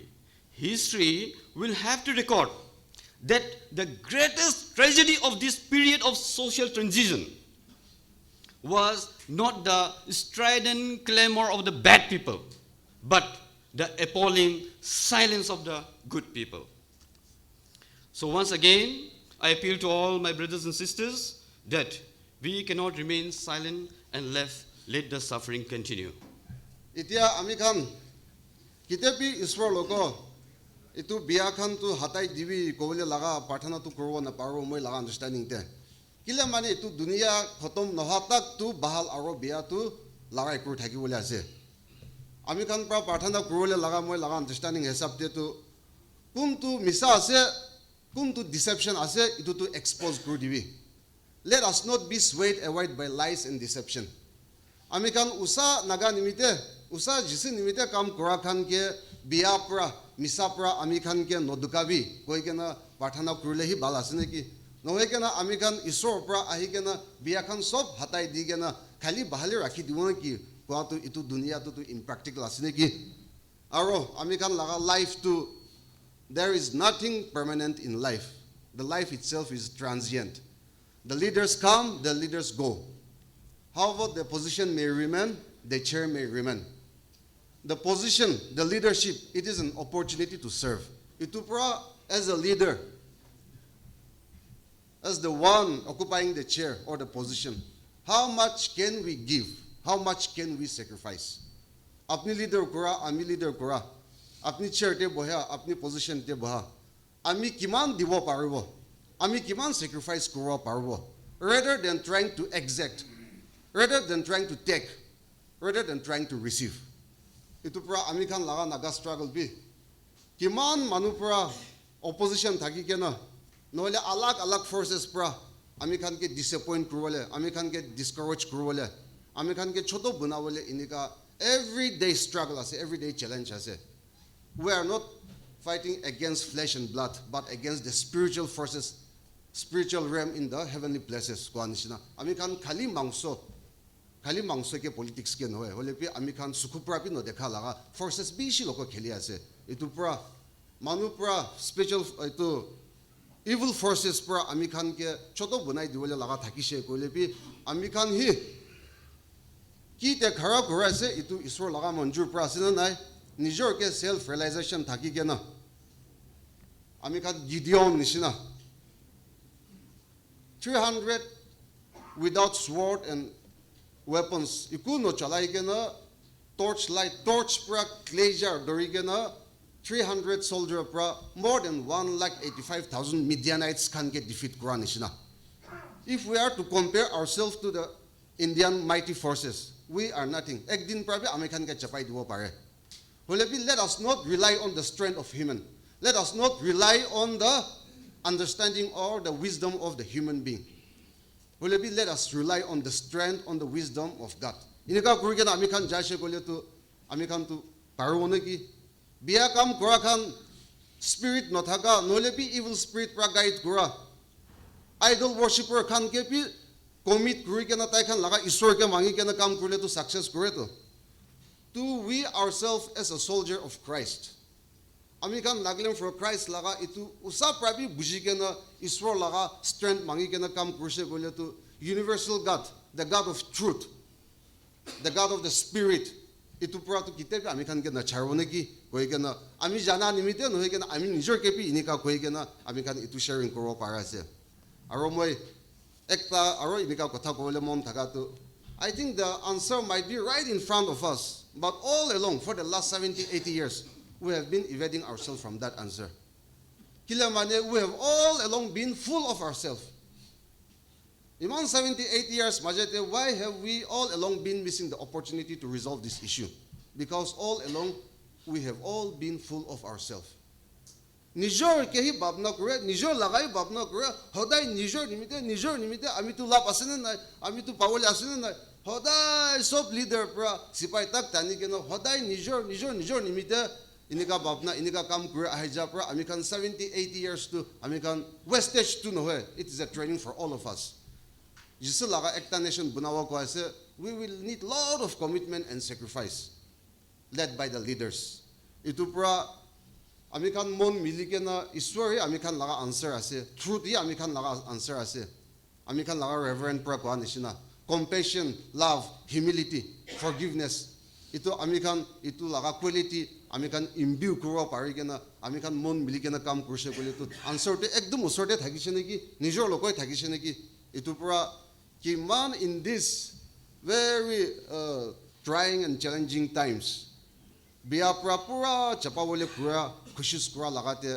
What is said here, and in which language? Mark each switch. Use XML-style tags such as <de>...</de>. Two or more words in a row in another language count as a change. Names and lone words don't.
<en>History will have to record that the greatest tragedy of this period of social transition was not the strident clamor of the bad people, but the appalling silence of the good people. So once again, I appeal to all my brothers and sisters that we cannot remain silent and let the suffering continue.</en> <nag>Itia amikhan kitepi iswar logo itu biakhan tu hatai divi kobole laga parthana tu korbo na paro moi laga understanding te kila mane itu dunia khatom nohatak tu bahal aro bia tu lagai kur thaki bole ase amikhan pra parthana korole laga moi laga understanding hesab te tu kuntu misa ase kuntu deception ase itu tu expose kur divi.</nag> <en>Let us not be swayed away by lies and deception. Amikhan usa naga nimite usa jisi nimite kam kora khan ke biya pra misa pra amikhan ke nodukabi koi kena parthana kurle hi bal asne ki nohe kena amikhan isor pra ahi kena biya khan sob hatai di kena khali bahali rakhi dibo ki kwa tu itu dunia tu impractical asne ki aro amikhan laga life tu there is nothing permanent in life. The life itself is transient. The leaders come, the leaders go. However, the position may remain, the chair may remain. The position, the leadership, it is an opportunity to serve. Itupra, as a leader, as the one occupying the chair or the position, how much can we give? How much can we sacrifice?</en> <nag>Apni leader kura, ami leader kura. Apni chair te boha, apni position te boha. Ami kiman diwo paribo. Ami kiman sacrifice kura parbo.</nag> <en>Rather than trying to exact, rather than trying to take, rather than trying to receive.</en> <nag>Itu pra ami kan laga naga struggle bi. Kiman manu pra opposition thaki kena. Noile alag forces pra ami kan ke disappoint kurwale, ami kan ke discourage kurwale, ami kan ke choto bunawale inika</nag> <en>everyday struggle</en> <nag>ase,</nag> <en>everyday challenge</en> <nag>ase.</nag> <en>We are not fighting against flesh and blood, but against the spiritual forces, spiritual realm in the heavenly places.</en> <nag>Ami kan khali mangso ke politics ke noe. Hole pi ami kan sukupra pi no dekha laga forces bishi loko kheli ase. Itu pra manu pra spiritual itu</nag> <en>evil forces</en> <nag>pra ami kan ke choto bunai diwole laga thakishe kole pi ami kan hi ki te khara kora ase itu isor laga manjur pra sina nai nijor ke</nag> <en>self realization</en> <nag>thaki ke na ami kan Gideon nishina 300</nag> <en>without sword and weapons</en> <nag>iku no chalai ke na torch pra</nag> <en>clay jar</en> <nag>dori ke na 300 soldier pra</nag> <en>more than 185,000 Midianites can get defeat</en> <nag>kora nishina.</nag> <en>If we are to compare ourselves to the Indian mighty forces, we are nothing.</en> <nag>Ek din pra ami kan ke chapai diwo pare.</nag> <en>Let us not rely on the strength of human. Let us not rely on the understanding or the wisdom of the human being. Let us rely on the strength, on the wisdom of God.</en> <nag>Inika kurigena amikhan jashe kole tu amikhan tu parwone ki biya kam kora khan spirit nothaka nole pi</nag> <en>evil spirit</en> <nag>pra guide kura</nag> <en>idol worshipper</en> <nag>khan ke pi commit kuri ke na tai khan laga isor ke mangi ke na kam kurle to success kure</nag> <en>to we ourselves as a soldier of Christ</en> <nag>ami kan laglem</nag> <en>for Christ</en> <nag>laga itu usa prabi buji ke na isor laga</nag> <en>strength</en> <nag>mangi ke na kam kurse kole to</nag> <en>universal God, the God of truth, the God of the spirit.</en> <nag>Itu pura tu kita ami kan ke na charone ki koi ke na ami jana nimite no ke na ami nijor ke pi inika koi ke na ami kan itu sharing koro para se aro moi ekta aro inika kotha kole mon thaka tu</nag> <en>I think the answer might be right in front of us, but all along for the last 70 80 years we have been evading ourselves from that answer.</en> <nag>Kila mane</nag> <en>we have all along been full of ourselves. In 178 years, Majete, why have we all along been missing the opportunity to resolve this issue? Because all along, we have all been full of ourselves.</en> <nag>Nijor kehi babna kure, nijor lagai babna kure, hodai nijor nimite, ami tu lap asene na, ami tu pawol asene na, hodai sop leader pra, sipai tak tani keno, hodai nijor nimite, inika babna, inika kam kure ahija pra, ami kan 70, 80 years to, ami kan wastage to nohe.</nag> <en>It is a training for all of us.</en> <nag>Jisu laga ekta nation bunawa ko ase,</nag> <en>we will need lot of commitment and sacrifice led by the leaders.</en> <nag>Itu pra ami kan mon milike na iswari ami kan laga answer ase, truth hi ami kan laga answer ase. Ami kan laga reverend pra ko anishina,</nag> <en>compassion, love, humility, forgiveness.</en> <nag>Itu ami kan itu laga quality ami kan imbue kuro pari kena ami kan mon milike na kam kurse kole tu answer te ekdum usor te thakise neki, nijor lokoi thakise neki. Itu pra ki man</nag> <en>in this very trying and challenging times,</en> <nag>biya pura chapawole pura kushis kura lagate.</nag>